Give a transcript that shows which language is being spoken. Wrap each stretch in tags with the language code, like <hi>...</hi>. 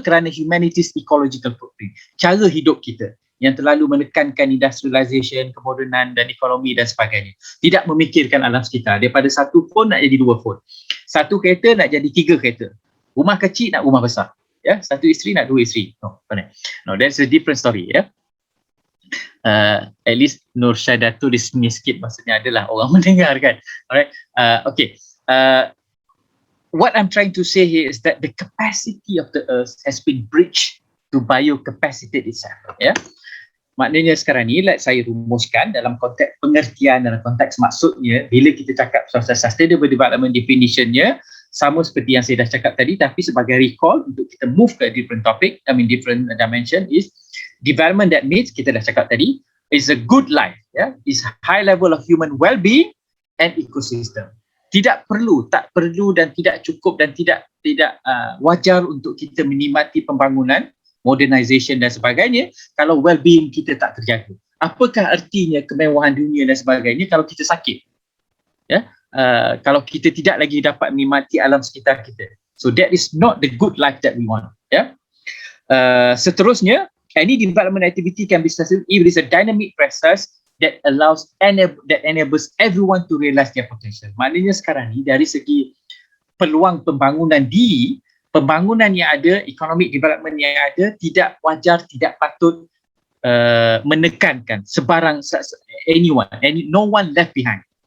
<ms>Kerana</ms> <en>humanity's ecological footprint,</en> <ms>cara hidup kita yang terlalu menekankan industrialization, kemodernan dan ekonomi dan sebagainya. Tidak memikirkan alam sekitar. Daripada 1 phone nak jadi 2 phone. 1 kereta nak jadi 3 kereta. Rumah kecil nak rumah besar. Ya, 1 isteri nak 2 isteri.</ms> <en>No, that's a different story.</en> <ms>Ya.</ms> <en>At least</en> <ms>Nur Syahdah tu di sini sikit, maksudnya adalah orang mendengar kan.</ms> <en>Alright. Okay. What I'm trying to say here is that the capacity of the earth has been breached to biocapacity itself.</en> <ms>Ya. Maknanya sekarang ni, saya rumuskan dalam konteks pengertian, dalam konteks maksudnya, bila kita cakap pasal sustainable development definitionnya, sama seperti yang saya dah cakap tadi, tapi sebagai recall untuk kita move ke</ms> <en>different topic, different dimension is development that means,</en> <ms>kita dah cakap tadi,</ms> <en>is a good life, is high level of human well-being and ecosystem.</en> <ms>Tak perlu dan tidak cukup dan tidak wajar untuk kita menikmati pembangunan, modernization dan sebagainya kalau well-being kita tak terjaga. Apakah artinya kemewahan dunia dan sebagainya kalau kita sakit? Kalau kita tidak lagi dapat menikmati alam sekitar kita.</ms> <en>So that is not the good life that we want.</en> <ms>Seterusnya,</ms> <en>any development activity can be successful if it is a dynamic process that enables everyone to realize their potential.</en> <ms>Maknanya sekarang ni dari segi peluang pembangunan yang ada, economic development yang ada, tidak wajar, tidak patut menekankan sebarang</ms> <en>anyone, no one left behind.</en>